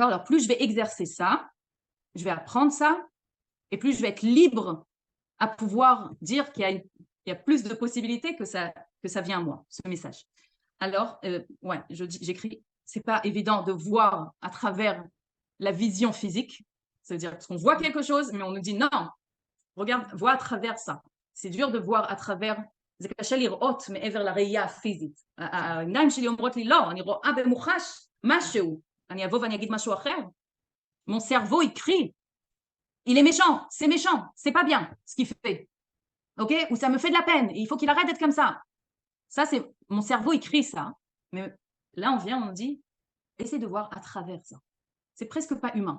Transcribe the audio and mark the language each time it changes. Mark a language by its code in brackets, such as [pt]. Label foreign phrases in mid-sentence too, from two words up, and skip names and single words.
[fr] Alors, plus je vais exercer ça, je vais apprendre ça, et plus je vais être libre à pouvoir dire qu'il y a plus de possibilités que ça vient à moi, ce message. Alors, ouais, j'écris, c'est pas évident de voir à travers la vision physique, c'est-à-dire qu'on voit quelque chose, mais on nous dit non, regarde, vois à travers ça. C'est dur de voir à travers, [he] זה קשה לראות מעבר לראייה הפיזית. העיניים שלי אומרות לי לא, אני רואה במוחש משהו, אני אבוא ואני אגיד משהו אחר. [fr] Mon cerveau, il crie. Il est méchant, c'est pas bien ce qu'il fait. Ok? Ou ça me fait de la peine, il faut qu'il arrête d'être comme ça. Ça, c'est mon cerveau, il crie ça. Mais là, on dit, essaie de voir à travers ça. C'est presque pas humain.